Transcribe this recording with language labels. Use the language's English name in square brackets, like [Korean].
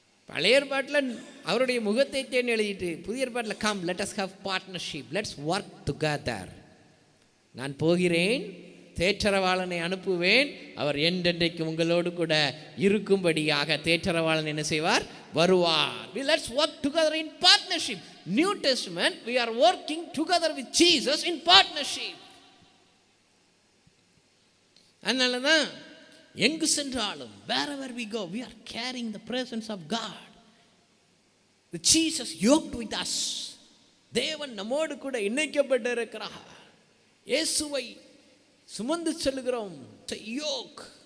[Tamil] பழைய ஏற்பாட்டில் அவருடைய முகத்தை தேடி எழுதிட்டு புதிய ஏற்பாட்டில் come [English] let us have partnership, let's work together. [Tamil] நான் போகிறேன், தேற்றரவாளனை அனுப்புவேன், அவர் என்றென்றைக்கு உங்களோடு கூட இருக்கும்படியாக தேற்றரவாளன் என்ன செய்வார்? வருவார். [English] Let's work together in partnership. New Testament, we are working together with Jesus in partnership. [Tamil] அதனால தான் எங்கு சென்றாலும் [English] wherever we go, we are carrying the presence of God. The Jesus yoked with us. [Tamil] தேவன் நம்மோடு கூட இணைக்கப்பட்டு இருக்கிறார். இயேசுவை சுமந்து செல்கிறோம். யோக்.